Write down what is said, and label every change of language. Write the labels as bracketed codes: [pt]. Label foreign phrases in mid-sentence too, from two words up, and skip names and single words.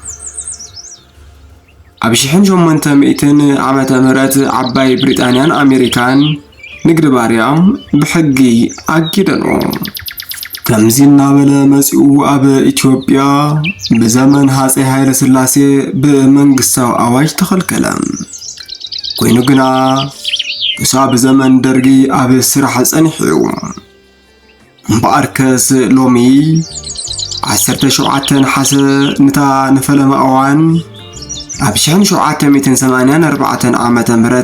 [ti] ኣብ 1800 ዓመተ ምህረት ዓባይ ብሪጣንያን ኣሜሪካን ንግዲ ባርያ ብሕጊ ኣጊደኖ ከምዚ እናበለ መጺኡ ኣብ ኢትዮጵያ በዘመን ሃጸይ ኃይለ ሥላሴ [am] በመንግስታዊ አዋጅ [ti] ተኸልከለ ኮይኑ ግና ክሳብ ዘመን ደርጊ ኣብ ስራሕ ጸኒሑ እምበኣርከስ ሎሚ 17 ሓሰ ንታ ንፈለማ እዋን ኣብ 1784 ዓመተ ምህረት